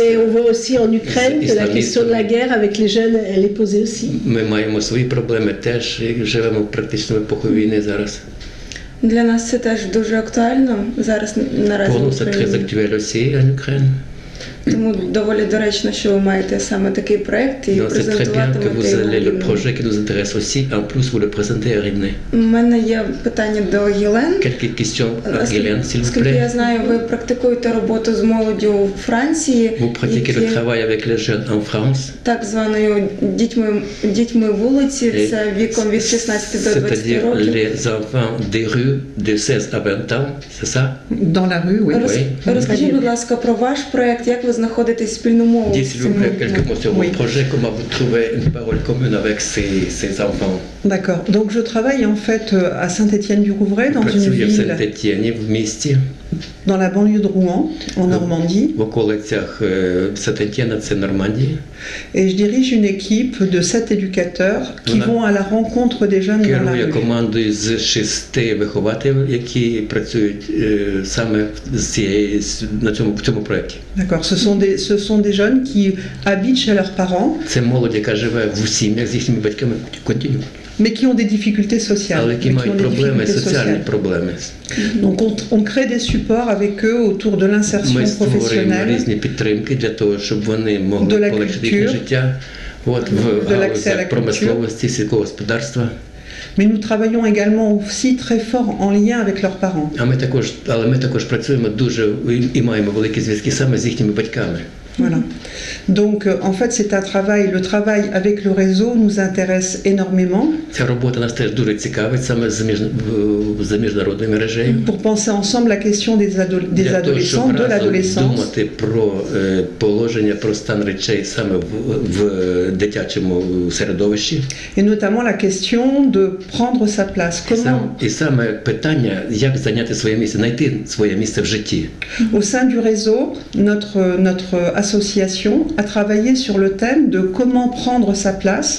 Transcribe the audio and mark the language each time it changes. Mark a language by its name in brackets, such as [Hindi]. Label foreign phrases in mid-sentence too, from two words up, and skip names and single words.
[French] Et on voit aussi en Ukraine que la question de la guerre avec les jeunes, elle est posée aussi. [Ukrainian] Ми маємо свої проблеми теж, живемо практично в епоху війни зараз. Для нас це теж дуже актуально зараз наразі [French] Pour [Ukrainian] в [French] nous, c'est très [Ukrainian] Україні. [French] actuel aussi en Ukraine. [Ukrainian] Тому доволі доречно, що ви маєте саме такий проект і [French] Non, c'est très bien que [Ukrainian] презентуватимете [French] vous [Ukrainian] його. [French] allez le [Ukrainian] Рівно. [French] projet qui nous intéresse aussi. En plus, vous le présentez à Rivne. [Ukrainian] У мене є питання до Єлен. [French] Quelques questions à Guylaine, s'il vous [Ukrainian] Оскільки я [French] plaît. [Ukrainian] знаю, ви практикуєте роботу з молоддю у Франції, [French] Vous pratiquez le travail avec les jeunes en France, [Ukrainian] так званою дітьми вулиці, це віком від 16 до 20 [French] c'est-à-dire [Ukrainian] років. [French] les enfants des rues de 16 à 20 ans, c'est ça? Dans la rue, oui. [Ukrainian] Розкажіть, будь ласка, про ваш проект, як ви знаходите спільну мову [French] Dites [Ukrainian] з [French] s'il vous [Ukrainian] цими [French] plaît quelques mots sur Oui. votre projet, comment vous trouvez une parole commune avec ces enfants. D'accord. Donc je travaille en fait à Saint-Étienne-du-Rouvray, dans une [Ukrainian] Працює в [French] ville [Ukrainian] Сент-Етєні, в місті, [French] dans la banlieue de Rouen, en Normandie. [Ukrainian] в околицях Сент-Етєна, це Нормандія. [French] Et je dirige une équipe de 7 éducateurs qui Voilà. vont à la rencontre des jeunes dans la [Ukrainian] Керує [French] rue. [Ukrainian] командою з 6 вихователів, які працюють саме в цьому проєкті. [French] D'accord. Ce sont des jeunes qui habitent chez leurs parents, [Ukrainian] Це молодь, яка живе в сім'ях з їхніми батьками континю, [French] mais qui ont des difficultés sociales. [Ukrainian] але які [French] mais qui ont [Ukrainian] мають [French] des [Ukrainian] проблеми, [French] difficultés [Ukrainian] соціальні [French] sociales. [Ukrainian] проблеми. [French] Donc on crée des supports avec eux autour de l'insertion [Ukrainian] Ми створюємо [French] professionnelle, [Ukrainian] різні підтримки для того, щоб вони [French] De [Ukrainian] могли [French] la [Ukrainian] полегшити їхнє [French] culture. [Ukrainian] життя. От в [French] De l'accès à la [Ukrainian] галузях [French] culture. [Ukrainian] промисловості, сільського господарства. [French] mais nous travaillons également aussi très fort en lien avec leurs parents. [Ukrainian] Але ми також працюємо дуже і маємо великі зв'язки саме з їхніми батьками. [French] Voilà. Donc, en fait, c'est un travail. Le travail avec le réseau nous intéresse énormément [Ukrainian] Ця робота нас теж дуже цікавить саме за міжнародною мережею. [French] pour penser ensemble la question des [Ukrainian] Для того, щоб [French] adolescents, de [Ukrainian] разом [French] l'adolescence. [Ukrainian] думати про положення, про стан речей саме в дитячому середовищі. [French] Et notamment la question de prendre sa place. [Ukrainian] І саме питання, як зайняти своє місце, знайти своє місце в житті. [French] Au sein du réseau, notre association a travaillé sur le thème de comment prendre sa place